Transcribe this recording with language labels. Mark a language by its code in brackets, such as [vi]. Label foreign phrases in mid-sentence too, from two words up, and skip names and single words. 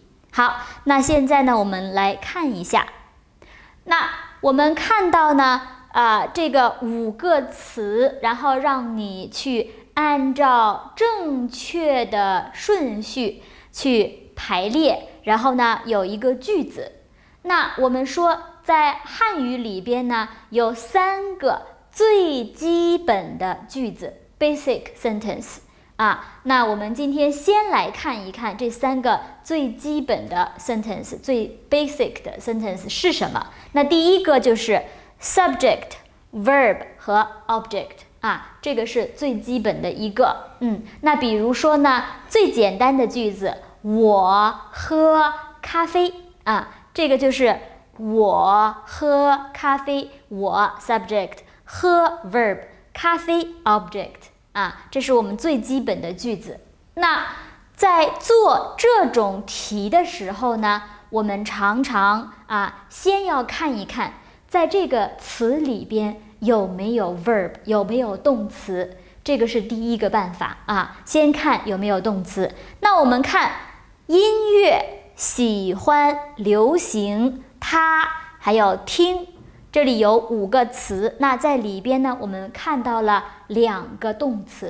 [zh] 好，那現在呢，我們來看一下。那我們看到呢，這個5個詞，然後讓你去按照正確的順序去排列，然後呢，有一個句子。那我們說，在漢語裡邊呢，有3個最基本的句子 ， [en] basic sentence。 [zh] 那我們今天先來看一看這3個最基本的 sentence， 最 basic 的 sentence 是什麼？那第一個就是 [en] subject、verb [zh] 和 object。這個是最基本的一個。那比如說呢，最簡單的句子，我喝咖啡。這個就是我喝咖啡，我 subject， 喝 verb， 咖啡 object。這是我們最基本的句子。那在做這種題的時候呢，我們常常先要看一看，在這個詞裡邊有沒有 verb， 有沒有動詞，這個是第一個辦法先看有沒有動詞。那我們看音樂、喜歡、流行、他，還有聽。這裡有5個詞，那在裡邊呢，我們看到了2個動詞。